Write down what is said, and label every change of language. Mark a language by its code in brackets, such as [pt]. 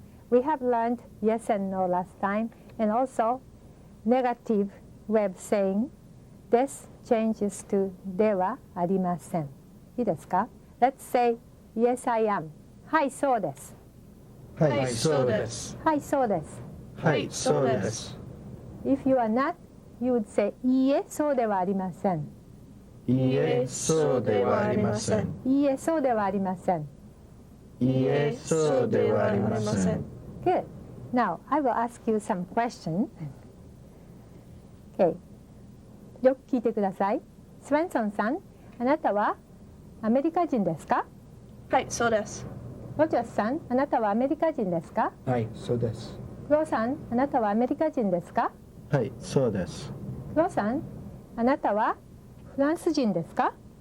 [en] We have learned yes and no last time, and also negative way of saying this changes to [ja] ではありません. いいですか? [en] Let's say yes, I am. [ja] はい、そうです. はい、そうです。はい、そうです. はい、そうです。 [en] If you are not, you would say [ja] いいえ、そうではありません. いいえ、そうではありません。いいえ、そうではありません. いいえ、そうではありません。 [en] Good. Now, I will ask you some question. [ja] Okay. よく聞いてください。スウェンソンさん、あなたはアメリカ人ですか？はい、そうです。ロジャスさん、あなたはアメリカ人ですか？はいそうですクロさん、あなたはアメリカ人ですか？はい、そうです。クロさん、あなたはフランス人ですか？